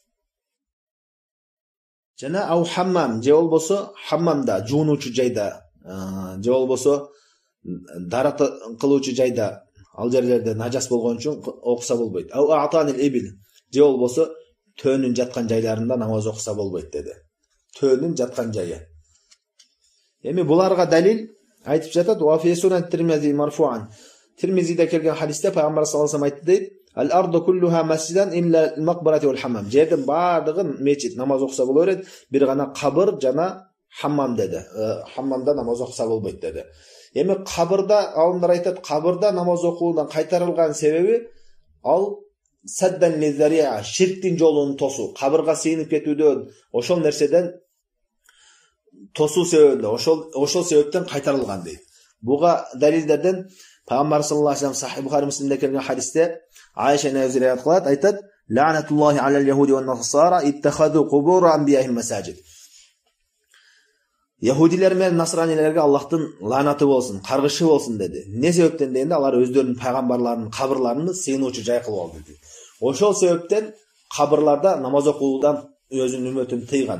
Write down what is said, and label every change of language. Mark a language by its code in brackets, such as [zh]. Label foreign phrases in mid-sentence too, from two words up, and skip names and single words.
[ky] Жана [ar] أو الحمام, [ky] же болбосо хаммамда, жуунуучу жайда, же болбосо дарат кылуучу жайда, ал жерлерде нажас болгон үчүн окуса болбойт. [ar] أو أعطان الإبل, [ky] же болбосо төөнүн жаткан жайларында намаз окуса болбойт деди. Төөнүн жаткан жайы. Эми буларга далил айтып жатат, [ar] وفي سنن الترمذي مرفوعا. [ky] Тирмизиде келген хадисте Пайгамбар [ar] صلى الله عليه وسلم [ky] айтты дейт: [ar] "الأرض كلها مسجد إلا المقبرة والحمام." [ky] Жердин бардыгы мечит, намаз окуса боло берет, бир гана кабыр жана хаммам деди. Хаммамда намаз окуса болбойт деди. Эми кабырда, алымдар айтат, кабырда намаз окуудан кайтарылган себеби ал [ar] سدا للذريعة, [ky] ширктин жолун тосуу, кабырга сыйынып кетүүдөн, ошол нерседен тосуу себебинде, ошол себептен кайтарылган дейт. Буга далилдерден Пайгамбар [ar] صلى الله عليه وسلم [ky] Сахих Бухари Муслимде келген хадисте Айша энебиз риwayat кылат, айтат: [ar] "لعنة الله على اليهود والنصارى اتخذوا قبور أنبيائهم مساجد." [ky] Яһудилер менен насранилерге Аллахтын ланаты болсун, каргышы болсун деди. Не себептен дегенде, алар өздөрүнүн пайгамбарларынын кабырларын сыйынуучу жай кылып алды деди. Ошол себептен кабырларда намаз окуудан өзүнүн үммөтүн тыйган.